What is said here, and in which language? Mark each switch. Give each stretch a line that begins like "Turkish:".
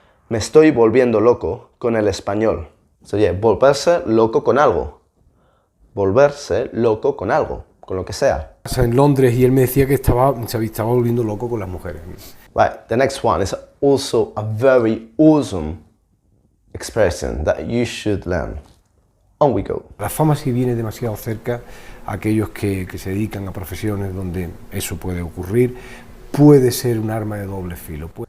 Spanish: Me estoy volviendo loco con el español.
English: So yeah,
Spanish: volverse loco con algo. Volverse loco con algo, con lo que sea. En Londres y él me decía que estaba volviendo loco con las mujeres.
English: Right, the next one is also a very awesome expression that you should learn. On we go.
Spanish: La fama sí viene demasiado cerca a aquellos que se dedican a profesiones donde eso puede ocurrir. Puede ser un arma de doble filo.